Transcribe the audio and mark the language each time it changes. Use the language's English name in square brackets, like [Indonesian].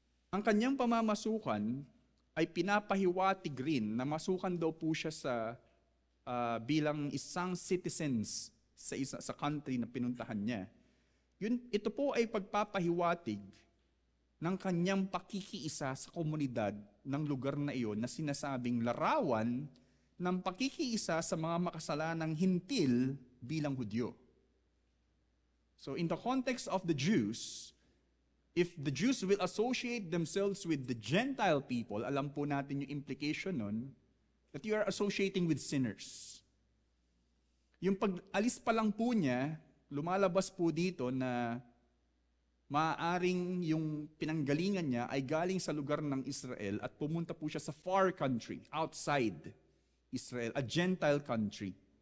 [Filipino] Ang kanyang pamamasukan ay pinapahiwatig rin na masukan daw po siya sa bilang isang citizens sa country na pinuntahan niya. Ito po ay pagpapahiwatig ng kanyang pakikiisa sa komunidad ng lugar na iyon na sinasabing larawan ng pakikiisa sa mga makasalanang hintil bilang Hudyo. [English] So in the context of the Jews, if the Jews will associate themselves with the Gentile people, [Filipino] alam po natin yung implication nun, [English] that you are associating with sinners. [Filipino] Yung pag-alis pa lang po niya, lumalabas po dito na maaaring yung pinanggalingan niya ay galing sa lugar ng Israel at pumunta po siya sa far country, [English] outside Israel, a Gentile country.